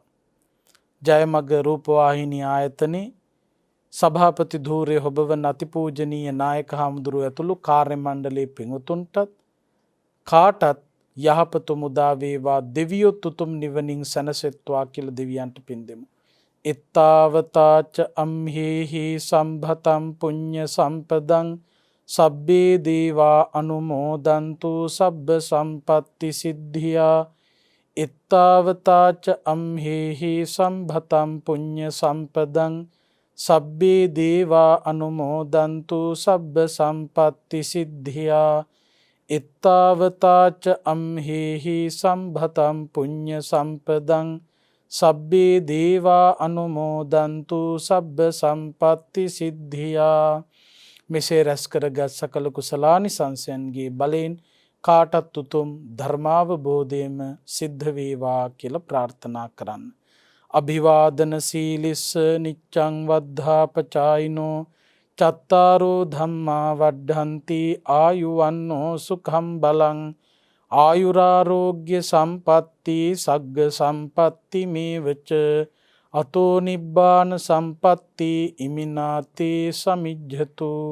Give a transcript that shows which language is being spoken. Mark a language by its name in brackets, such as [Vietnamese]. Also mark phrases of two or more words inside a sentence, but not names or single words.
[Sinhala] ජයමග රූපවාහිනී ආයතනයේ සභාපති ධූරය ඔබවන අතිපූජනීය නායක හාමුදුරුවෝ ඇතුළු කාර්ය මණ්ඩලයේ පින්වතුන්ටත් කාටත් යහපත මුදා වේවා. දෙවියොත් උතුම් නිවනින් සැනසෙත්වා කියලා දෙවියන්ට පින් දෙමු. [Pali] ittavataච අම්හෙහි සම්භතම් පුඤ්ඤ සම්පදං සබ්බේ දේවා අනුමෝදන්තු සබ්බ සම්පත්ති සිද්ධියා. ittavataච අම්හෙහි සම්භතම් පුඤ්ඤ සම්පදං සබ්බේ දේවා අනුමෝදන්තු සබ්බ සම්පත්ති සිද්ධියා. ittavataච අම්හෙහි සම්භතම් පුඤ්ඤ සම්පදං සබ්බේ දේවා අනුමෝදන්තු සබ්බ සම්පත්ති සිද්ධියා. [Sinhala] මෙසේ රැස් කරගත් සකල කුසලානිසංසයන්ගේ බලයෙන් කාටත් උතුම් ධර්මාවබෝධයම සිද්ධ වේවා කියලා ප්‍රාර්ථනා කරන්න. [Pali] අභිවාදන සීලිස්ස නිච්ඡං වද්ධාපචායිනෝ චත්තාරෝ ධම්මා වඩ්ඩන්ති ආයුවන්නෝ සුඛං බලං ආයුරාරෝග්‍ය සම්පatti සග්ග සම්පatti මේවච අතෝ නිබ්බාන සම්පatti ඉමිනාතේ සමිජ්ජතු.